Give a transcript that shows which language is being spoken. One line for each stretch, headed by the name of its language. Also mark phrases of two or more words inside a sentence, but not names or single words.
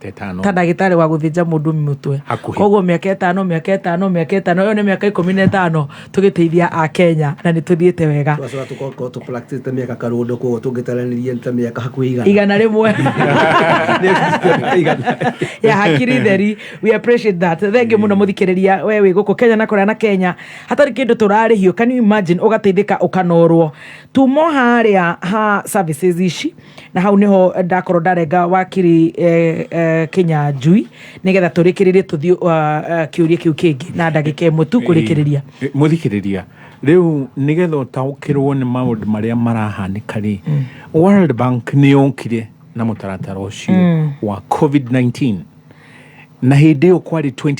Kikuyu: ta ndagĩtarĩ wa gũthĩnja mũndũ mũtwe. Koguo mĩaka 5 yo nĩ mĩaka 15 tũgĩteithia a Kenya na nĩ tuthiĩte wega. Twacoka tũkorwo tu practice mĩaka karũndo koguo tũngĩtaranĩria ta mĩaka hakuhĩ 100. Igana rĩmwe. Ya hakiri theri,
English: we appreciate that.
Kikuyu: Thengi mũno mũthikĩrĩria wewe gũkũ Kenya na kũrĩa na Kenya hatarĩ kĩndũ tũrarĩhio.
English: Can you imagine
Kikuyu: ũgateithĩka ũkanorwo tumo harĩa ha services ici na hau niho ndakorwo ndarenga wakiri Kenya njui nigetha tũrĩkĩrĩrie tũthiĩ kĩũria kĩu kĩngĩ na ndagĩka ĩmwe tu kũrĩkĩrĩria. Mũthikĩrĩria rĩu nigetha ũtaũkĩrwo nĩ maũndũ marĩa marahanĩka rĩ, World Bank nĩ yokire na mũtaratara ũcio wa COVID-19 na hĩndĩ ĩyo kwarĩ